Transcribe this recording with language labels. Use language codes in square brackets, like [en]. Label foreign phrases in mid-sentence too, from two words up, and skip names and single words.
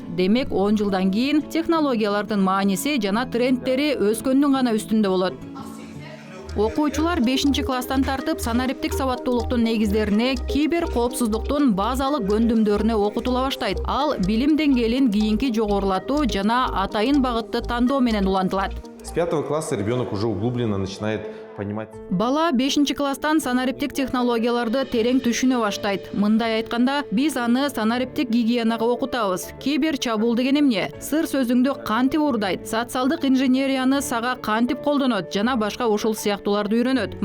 [ky] Демек, 10 жылдан кийин технологиялардын мааниси жана трендтери өскөндүн гана үстүндө болот. Окуучулар 5-класстан тартып санариптик сабаттуулуктун негиздерине, кибер коопсуздуктун базалык көндүмдөрүнө окутула баштайт. Ал билим деңгээлин кийинки жогорулатуу жана атайын багытты тандоо менен улантылат. [ru] с 5 класса ребенок уже углубленно начинает понимать. [ky] Бала 5-класстан санариптик технологияларды терең түшүнө баштайт. Мындай айтканда, биз аны санариптик гигиенага окутабыз. Кибер чабуул деген эмне? Сыр сөзүңдү кантип уурдайт? Социалдык инженерияны сага кантип колдонот жана башка ушул сыяктууларды үйрөнөт.